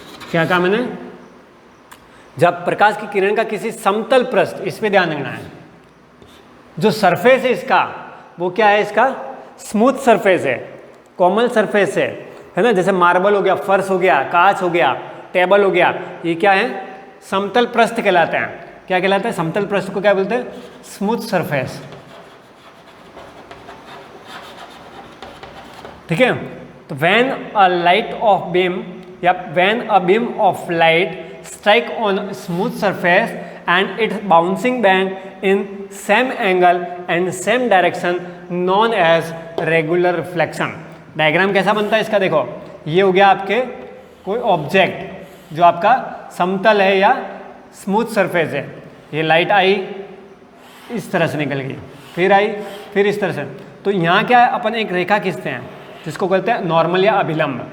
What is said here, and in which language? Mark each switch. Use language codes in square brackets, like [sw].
[hi] क्या कहा मैंने, जब प्रकाश की किरण का किसी समतल पृष्ठ, इस पे ध्यान देना है, जो सरफेस है इसका, वो क्या है, इसका स्मूथ सरफेस है, कोमल सरफेस है ना। जैसे मार्बल हो गया, फर्श हो गया, कांच हो गया, टेबल हो गया, ये क्या है, समतल पृष्ठ कहलाते हैं। क्या कहलाता है, समतल पृष्ठ को क्या बोलते हैं, स्मूथ सरफेस। ठीक है। [en] तो [hi] when a light of beam या when a beam of light [en] strike on a smooth surface and it's bouncing back in same angle and same direction known as regular reflection। [hi] Diagram कैसा बनता है इसका, देखो ये हो गया आपके कोई ऑब्जेक्ट जो आपका समतल है या स्मूथ सरफेस है। ये लाइट आई, इस तरह से निकल गई, फिर आई, फिर इस तरह से। तो यहाँ क्या है, अपन एक रेखा खींचते हैं जिसको कहते हैं नॉर्मल या अभिलंब।